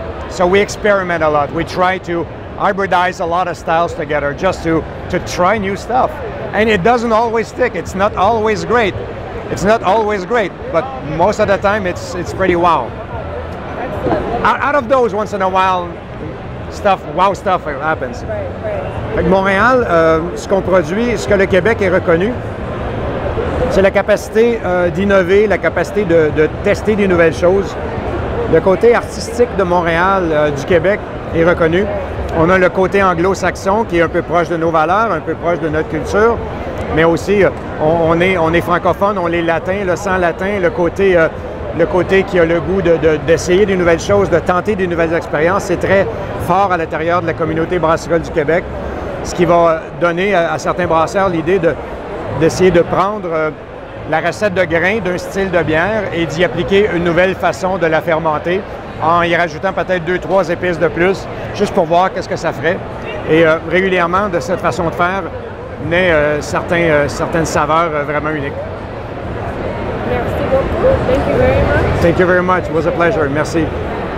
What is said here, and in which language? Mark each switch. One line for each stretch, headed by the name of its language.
English: So we experiment a lot. We try to hybridize a lot of styles together just to try new stuff. And it doesn't always stick. It's not always great. It's not always great, but most of the time it's pretty wow. Excellent. Out of those, once in a while, wow stuff happens. Right.
French: Fait que Montréal, ce qu'on produit, ce que le Québec est reconnu, c'est la capacité d'innover, la capacité de tester des nouvelles choses. Le côté artistique de Montréal, du Québec, est reconnu. On a le côté anglo-saxon qui est un peu proche de nos valeurs, un peu proche de notre culture, mais aussi on est francophone, on est latin, le sang latin, le côté qui a le goût d'essayer des nouvelles choses, de tenter des nouvelles expériences, c'est très fort à l'intérieur de la communauté brassicole du Québec, ce qui va donner à certains brasseurs l'idée d'essayer de prendre la recette de grains d'un style de bière et d'y appliquer une nouvelle façon de la fermenter en y rajoutant peut-être 2-3 épices de plus, juste pour voir qu'est-ce que ça ferait. Et régulièrement, de cette façon de faire, naît certaines saveurs vraiment uniques. Merci beaucoup.
English: Thank you very much. Thank you very much. It was a pleasure. Merci.